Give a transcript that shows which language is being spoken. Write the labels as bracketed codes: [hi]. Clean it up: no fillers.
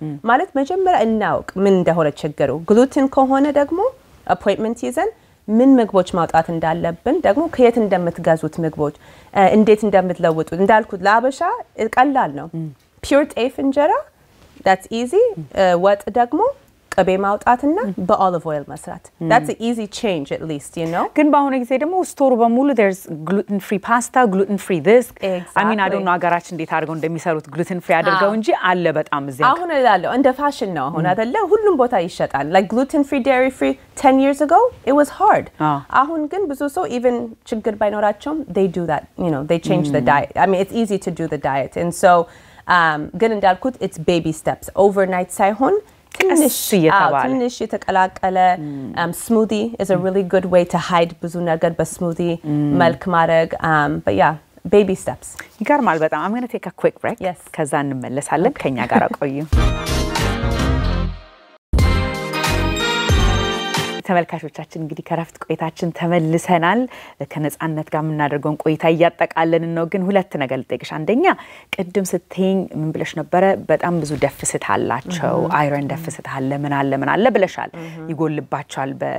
[am] ማለት መጀመሪያ እናውቅ ምን እንደሆነ ችግሩ gluten ከሆነ ደግሞ appointment ይዘን ምን ምግቦች ማውጣት እንዳለብን ደግሞ ከየት እንደምትገዙት ምግቦች እንዴት እንደምትለውጡት እንዳልኩት ለአበሻ ቀላል ነው pure ጤፍ እንጀራ that's easy ወጥ ደግሞ ቅቤ ማውጣትና በolive oil መስራት [en] that's an easy change at least you know ግን ባሁን ጊዜ ደግሞ ስቶር በሙሉ there's gluten free pasta gluten free this I mean I don't know አገራችን እንዴት አድርገው እንደሚሰሩት gluten free አድርገው እንጂ አለ በጣም እዚህ አሁን እላለሁ እንደ ፋሽን ነው አሁን አይደለ ሁሉም ቦታ ይሸጣል like gluten free dairy free 10 years ago it was hard አሁን ግን ብዙ ሰው even ችግር ባይኖራቸውም they do that you know they change the diet I mean it's easy to do the diet and so ግን እንዳልኩት it's baby steps overnight ሳይሆን ትንሽ የተቀላቀለ smoothie is a really good way to hide ብዙ ነገር በስሙዲ መልክ ማድረግ but yeah baby steps [am] ይገርማል በጣም [en] I'm going to take a quick break [am] ከዛ እንመለሳለን ከኛ ጋር ቆዩ ተመልካቾቻችን እንግዲህ ከረፍት ቆይታችን ተመልሰናል ከነጻነት ጋር ምናደርገውን ቆይታ ያጠቃለን ነው ግን ሁለት ነገር ልጠይቅሽ አንደኛ ቅድም ስትይኝ ምን ብለሽ ነበር በጣም ብዙ ደፍስት አላቸው አይረን ደፍስት አለ ምን አለ ብለሻል ይጎልባቸዋል